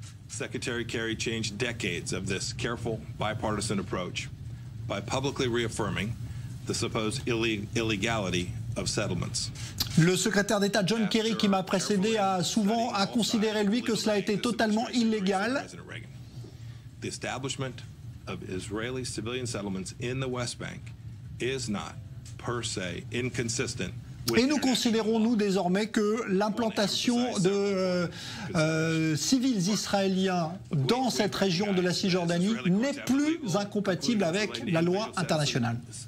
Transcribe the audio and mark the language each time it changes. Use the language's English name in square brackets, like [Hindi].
[English] Secretary Kerry changed decades of this careful bipartisan approach by publicly reaffirming the supposed illegality of settlements. [French] Le secrétaire d'État John Kerry, qui m'a précédé, a souvent considéré lui que cela était totalement illégal. [English] The establishment of Israeli civilian settlements in the West Bank is not per se inconsistent. [French] Et nous considérons, nous, désormais, que l'implantation de civils israéliens dans cette région de la Cisjordanie n'est plus incompatible avec la loi internationale.